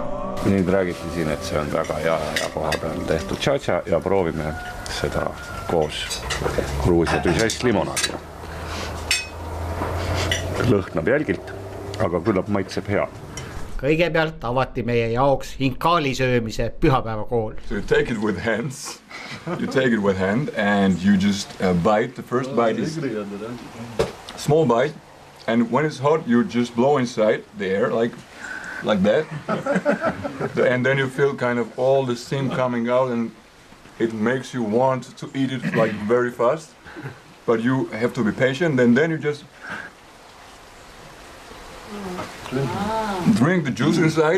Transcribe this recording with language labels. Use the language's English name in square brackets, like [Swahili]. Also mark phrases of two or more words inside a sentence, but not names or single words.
[Estonian] Nüüd räägiti siin, et see on väga hea ja koha peal tehtud tšatša ja proovime seda koos Gruusia tüsest limonaadiga. Lõhnab jälgilt, aga küllap maitseb hea. Kõigepealt avati meie jaoks hinkaali söömise pühapäevakool. [English] So you take it with hands. You take it with hand and you just bite. The first bite is small bite, and when it's hot you just blow inside the air like that. And then you feel kind of all the steam coming out, and it makes you want to eat it like very fast, but you have to be patient, and then you just drink the juice inside.